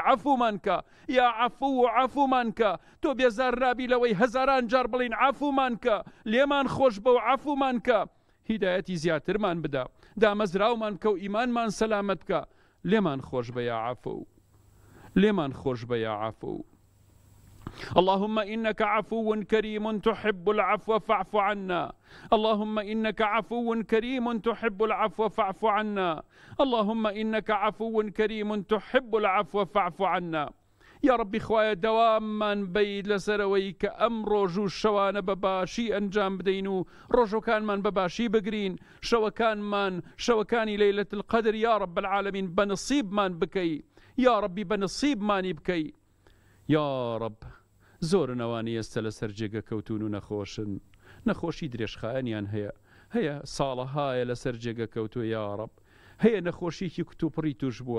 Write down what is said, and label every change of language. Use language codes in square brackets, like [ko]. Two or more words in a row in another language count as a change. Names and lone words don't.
[ckb] عەفومان کە [ar] یا عەفو [ckb] و عەفومان کە، تۆ بێزار نابی لەوەی هەزاران جار بڵین عەفومان کە، لێمان خۆش بە و عەفومان کە. هیدایەتی زیاترمان بدە، دامەزراومان کە و ئیمانمان سەلامەت کە. لێمان خۆش بە [ar] یا عەفو، [ckb] لێمان خۆش بە [ar] یا عەفو. اللهم إنك عفو كريم تحب العفو فاعف عنا. اللهم إنك عفو كريم تحب العفو فاعف عنا. اللهم إنك عفو كريم تحب العفو فاعف عنا. [ckb] یا ڕەبی خوایە دەواممان بەید لەسەرەوەی کە ئەم ڕۆژ و شەوانە بەباشی ئەنجام بدەین و ڕۆژەکانمان بەباشی بگرین، شەوەکانمان شەوەکانی [ar] لەیلەت القەدر یا ڕەب العالەمین [ckb] بەنسیبمان بکەی. یا ڕەبی بەنسیبمانی بکەی. یا ڕەب زۆرن ئەوانی ئێستا لەسەر جێگە کەوتون و نەخۆشن، نەخۆشی درێژخایەنیان هەیە ساڵەهایە لەسەر جێگە کەوتووە یا ڕەب، هەیە نەخۆشیکی کتوپڕی توش بووە.